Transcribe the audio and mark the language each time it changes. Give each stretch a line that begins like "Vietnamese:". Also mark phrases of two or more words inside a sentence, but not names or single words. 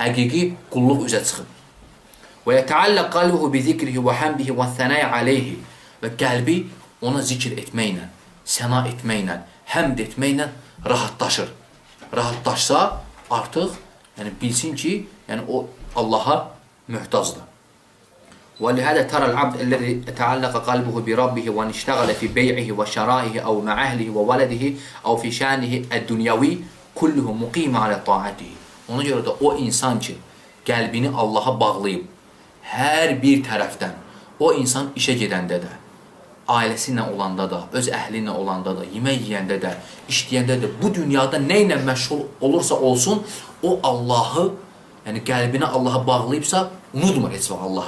Azerbaijani: Həqiqi qulluq üzə çıxıb.
Arabic: ويتعلق قلبه بذكره وحمده والثناء عليه.
Azerbaijani: Və qəlbi ona zikr etməklə, səna etməklə, həmd etməklə rahatlaşır. Rahatlaşsa artıq bilsin ki, o Allaha möhtacdır.
Arabic: وَلِهَذَا تَرَى الْعَبْدِ الَّذِي تَعَلَّقَ قَلْبُهُ بِرَبِّهِ وَانِشْتَغَلَ فِي بَيْعِهِ وَشَرَائِهِ أَوْ مَعَ أَهْلِهِ وَوَلَدِهِ أَوْ فِي شَأْنِهِ الدُّنْيَوِي كُلُّهُ مُقِيمٌ عَلَى طَاعَتِهِ.
Azerbaijani: Ona görə də o insan ki, qəlbini Allaha bağlayıb, hər bir tərəfdən, o insan işə gedəndə də, ailəsi ilə olanda da, öz əhli ilə olanda da, yemək yeyəndə də, işləyəndə də, bu dünyada nə ilə məşğul olursa olsun, o Allahı, yəni qəlbini Allaha bağlayıbsa, unutmur heç vaxt Allahı.